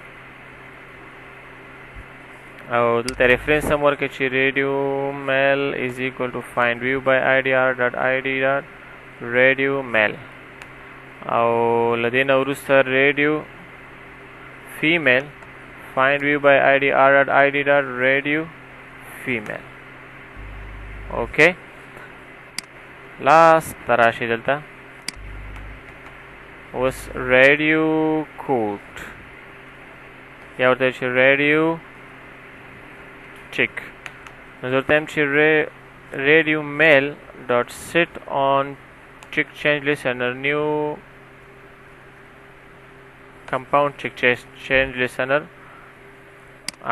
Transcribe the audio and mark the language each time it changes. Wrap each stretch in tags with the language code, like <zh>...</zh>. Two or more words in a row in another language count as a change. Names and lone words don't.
<ps>او دلته ریفرنس هم ورکړئ چې</ps> <en>radio male is equal to find view by IDR dot ID dot radio male</en> <ps>او له دې نه وروسته</ps> <en>radio female find view by IDR dot ID dot radio female okay</en> <ps>لاس تراشي دلته اوس</ps> <en>radio code</en> <ps>یا ورته چې</ps> <en>radio check</en> <ps>نو زه ورته یم چې</ps> <en>radio male dot set on check change listener new compound check change listener</en> <ps>او</ps>